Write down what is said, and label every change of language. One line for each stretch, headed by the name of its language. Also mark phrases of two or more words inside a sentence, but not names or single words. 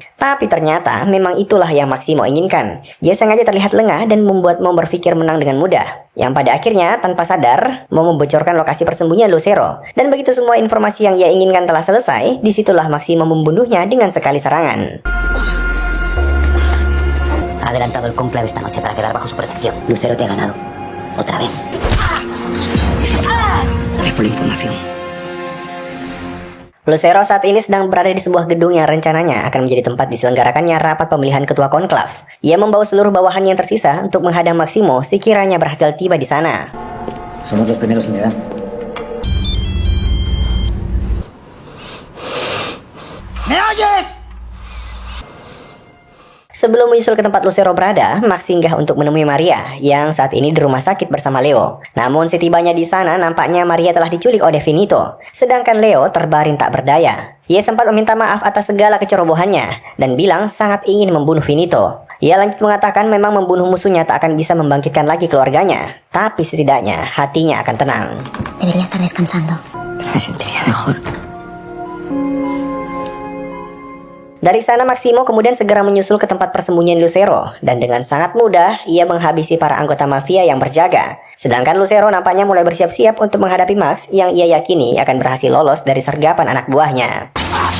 Indonesian: Tapi ternyata memang itulah yang Maximo inginkan. Dia sengaja terlihat lengah dan membuat Mo berpikir menang dengan mudah. Yang pada akhirnya tanpa sadar Mo membocorkan lokasi persembunyian Lucero. Dan begitu semua informasi yang ia inginkan telah selesai, disitulah Maximo membunuhnya dengan sekali serangan.
Spanish: Ha adelantado el conclave esta noche para quedar bajo su protección. Lucero te ha ganado. Otra vez. Gracias por la información.
Indonesian: Lucero saat ini sedang berada di sebuah gedung yang rencananya akan menjadi tempat diselenggarakannya rapat pemilihan ketua konklav. Ia membawa seluruh bawahan yang tersisa untuk menghadang Maximo sekiranya berhasil tiba di sana.
Spanish: Somos los primeros en llegar. ¿Me oyes?
Indonesian: Sebelum menyusul ke tempat Lucero berada, Max singgah untuk menemui Maria yang saat ini di rumah sakit bersama Leo. Namun setibanya di sana nampaknya Maria telah diculik oleh Finito. Sedangkan Leo terbaring tak berdaya. Ia sempat meminta maaf atas segala kecerobohannya dan bilang sangat ingin membunuh Finito. Ia lanjut mengatakan memang membunuh musuhnya tak akan bisa membangkitkan lagi keluarganya. Tapi setidaknya hatinya akan tenang.
Spanish: Debería estar descansando. Me sentiría mejor.
Indonesian: Dari sana Maximo kemudian segera menyusul ke tempat persembunyian Lucero dan dengan sangat mudah ia menghabisi para anggota mafia yang berjaga. Sedangkan Lucero nampaknya mulai bersiap-siap untuk menghadapi Max yang ia yakini akan berhasil lolos dari sergapan anak buahnya.